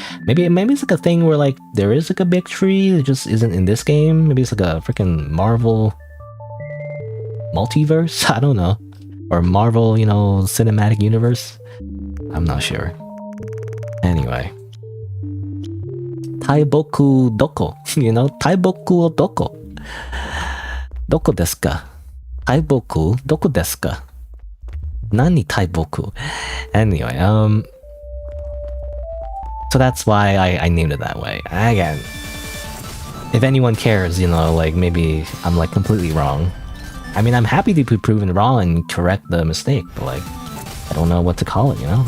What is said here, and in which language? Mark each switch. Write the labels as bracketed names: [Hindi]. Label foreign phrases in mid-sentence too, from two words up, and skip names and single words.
[English] Maybe it's like a thing where like there is like a big tree that just isn't in this game. Maybe it's like a freaking Marvel multiverse. I don't know, or Marvel, you know, cinematic universe. I'm not sure. Anyway, [Japanese] 大木どこ? [English] You know, [Japanese] 大木をどこ？どこですか? 大木どこですか？何大木? [English] Anyway, so that's why I named it that way. Again, if anyone cares, you know, like maybe I'm like completely wrong. I mean, I'm happy to be proven wrong and correct the mistake, but like I don't know what to call it, you know?